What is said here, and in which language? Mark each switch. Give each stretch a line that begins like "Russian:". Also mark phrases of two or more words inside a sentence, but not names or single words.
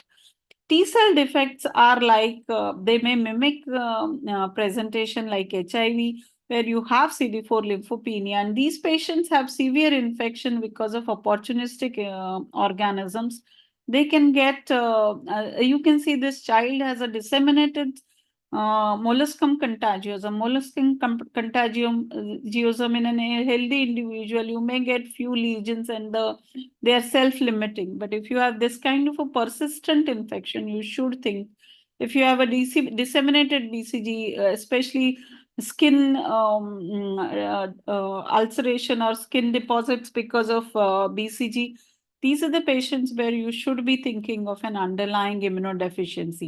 English: T-cell defects are like, they may mimic presentation like HIV, where you have CD4 lymphopenia, and these patients have severe infection because of opportunistic organisms. They can get, you can see this child has a disseminated molluscum contagiosum. Molluscum contagiosum in a healthy individual, you may get few lesions and they are self-limiting. But if you have this kind of a persistent infection, you should think. If you have a disseminated BCG, especially skin ulceration or skin deposits because of BCG, these are the patients where you should be thinking of an underlying immunodeficiency.